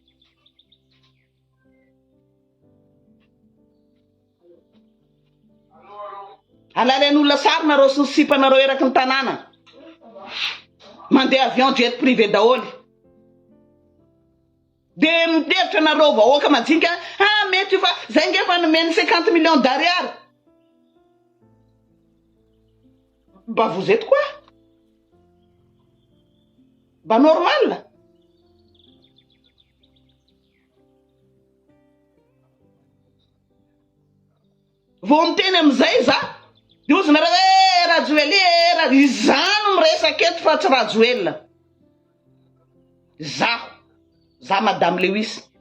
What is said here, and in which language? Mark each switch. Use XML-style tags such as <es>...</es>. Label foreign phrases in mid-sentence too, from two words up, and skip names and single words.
<mg>Alalen'olona sary nareo sy ny sipanareo eraky ny tanàna mandeha avion</mg> <fr>jet privé</fr> <mg>daholy de mideritra nareo vahoaka majinika mety fa zay ngefa nomeny</mg> <fr>50 millions d'ariary. Bah vous êtes quoi? Bah normal.</fr> <mg>Vao miteny am'izay za de ozy nareo hoe rajoely izany miresaka eto fa tsy rajoelina. Za madame Lewis.</mg>